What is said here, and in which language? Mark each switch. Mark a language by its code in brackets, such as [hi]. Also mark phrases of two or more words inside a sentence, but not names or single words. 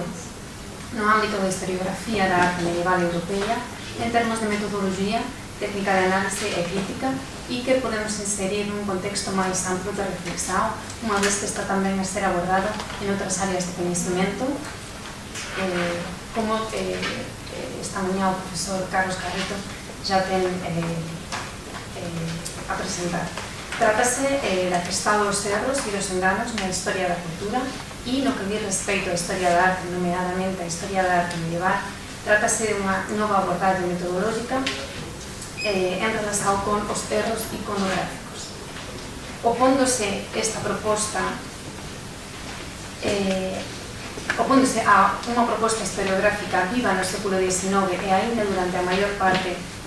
[pt] no âmbito da historiografia da arte medieval europeia em termos de metodologia, técnica de análise e crítica, e que podemos inserir num contexto mais amplo de reflexão, uma vez que está também a ser abordada em outras áreas de conhecimento, como esta manhã o professor Carlos Carrito já tem apresentado. Trata-se da questão dos erros e dos enganos na história da cultura e, no que diz respeito à história da arte, nomeadamente a história da arte medieval, trata-se de uma nova abordagem metodológica [gl] en relación con os erros iconográficos. Opóndose esta proposta opóndose a unha proposta historiográfica viva no século XIX e aínda durante a maior parte do